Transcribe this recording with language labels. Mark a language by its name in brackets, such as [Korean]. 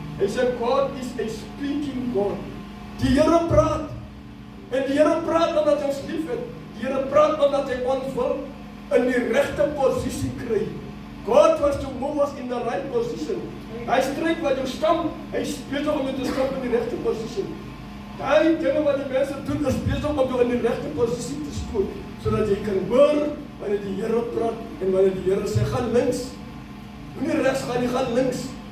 [Afrikaans] Hy sê [English] God is a speaking God. [Afrikaans] Die Here praat. En die Here praat omdat hy ons lief het. Die Here praat omdat hy ons wil in die regte posisie kry. [English] God wants to move us in the right position. [Afrikaans] Hy stryk wat jou stam, hy is besig om jou te stap in die regte posisie. Daai dinge wat die mense doen is besig om jou in die regte posisie te stoot, sodat jy kan hoor wanneer die Here praat en wanneer die Here sê gaan links. Moenie regs gaan nie, gaan links.